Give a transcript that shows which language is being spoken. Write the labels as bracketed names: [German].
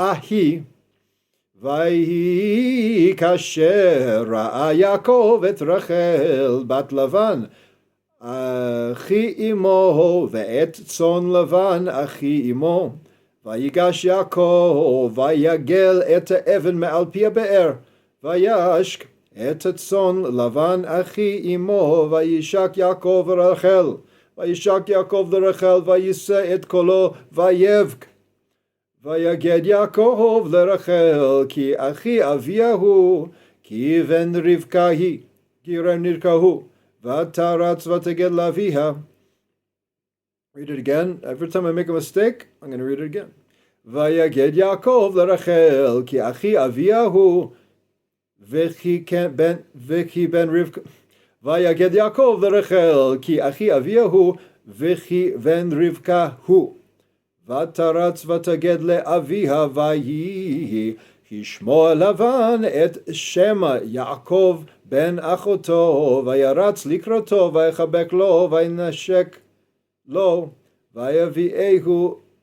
[Hebrew] היא ויהי כאשר ראה יעקב את רחל בת לבן אחי אמו ואת צאן לבן אחי אמו ויגש יעקב ויגל את האבן מעל פי הבאר וישק את הצאן לבן אחי אמו וישק יעקב לרחל וישק יעקב לרחל ויישא את קולו ויבך ויגד יעקב לרחל כי אחי אביה הוא כי בן רבקה הוא ותרץ ותגד לאביה. [English] Read it again. Every time I make a mistake, I'm going to read it again. [Hebrew] ויגד יעקב לרחל כי אחי אביה הוא וכי בן רבקה ויגד יעקב לרחל כי אחי אביה הוא וכי בן רבקה הוא ותרץ ותגד לאביה ויהי כשמוע לבן את שמה יעקב בן אחותו וירץ לקראתו ויחבק לו וינשק לו ויביאהו